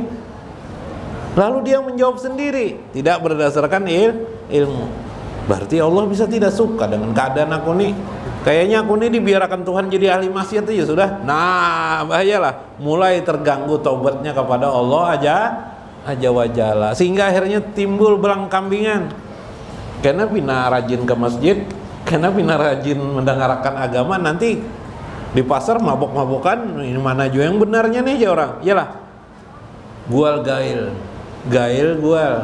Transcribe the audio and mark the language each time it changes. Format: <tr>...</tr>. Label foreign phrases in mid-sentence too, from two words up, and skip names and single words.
<id>Lalu dia menjawab sendiri, tidak berdasarkan ilmu. Berarti Allah bisa tidak suka dengan keadaan aku nih. Kayaknya aku ini dibiarkan Tuhan jadi ahli maksiat aja sudah. Nah, bahayalah. Mulai terganggu taubatnya kepada Allah</id> <ar>عز وجل.</ar> <id>Sehingga akhirnya timbul belang kambingan. Karena</id> <bjn>pina rajin</bjn> <id>ke masjid, karena</id> <bjn>pina rajin</bjn> <id>mendengarkan agama, nanti di pasar mabok-mabokan, ini mana juga yang benarnya nih ya orang. Iyalah. Gual gail. Gail gual.</id>